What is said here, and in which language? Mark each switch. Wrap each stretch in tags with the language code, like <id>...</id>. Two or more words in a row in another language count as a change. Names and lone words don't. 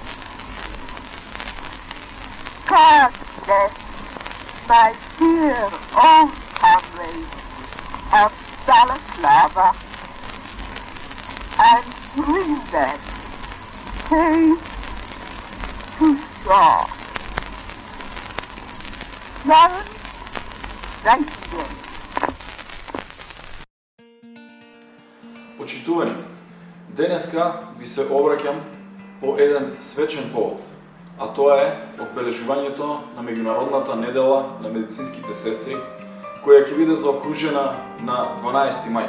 <en>God bless my dear old comrades of Balaclava and bring them safe to shore. Florence Nightingale.</en> <mk>Почитувани, денеска ви се обраќам по еден свечен повод, а тоа е одбележувањето на меѓународната недела на медицинските сестри, која ќе биде заокружена на 12 мај.</mk>